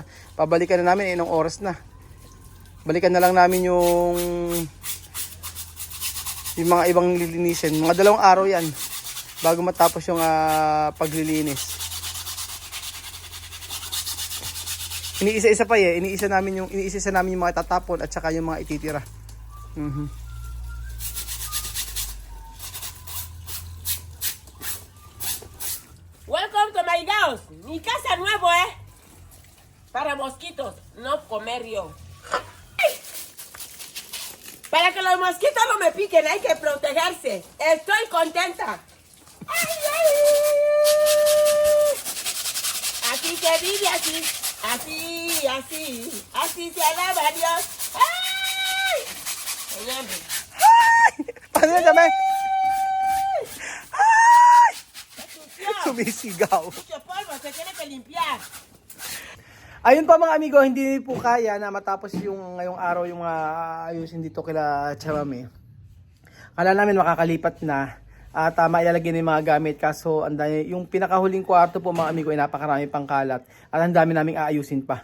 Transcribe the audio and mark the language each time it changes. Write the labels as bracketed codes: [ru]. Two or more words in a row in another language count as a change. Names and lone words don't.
[tl] Pabalikan na namin inong oras na. Balikan na lang namin yung mga ibang lilinisin. Mga 2 araw yan bago matapos yung paglilinis. Iniisa-isa pa iniisa namin yung mga tatapon at saka yung mga ititira. [en] Welcome to my house. [cbk] Mi casa nuevo, para mosquitos, no comercio. Para que los mosquitos no me piquen hay que protegerse. Estoy contenta. Ay, ay, se vive así, así, así, así se alaba a Dios. ¡Ay! Oye, [tl] Paano yan, Jamay? Ay! [cbk] sucio, [tl] Sumisigaw. [cbk] mucho polvo, se tiene que limpiar. [tl] Ayun pa mga amigo, hindi po kaya na matapos yung ngayong araw yung mga ayusin dito kila Chamame. Kala namin makakalipat na at mailalagay na yung mga gamit, kaso yung pinakahuling kwarto po mga amigo ay napakarami pang kalat at ang dami naming aayusin pa.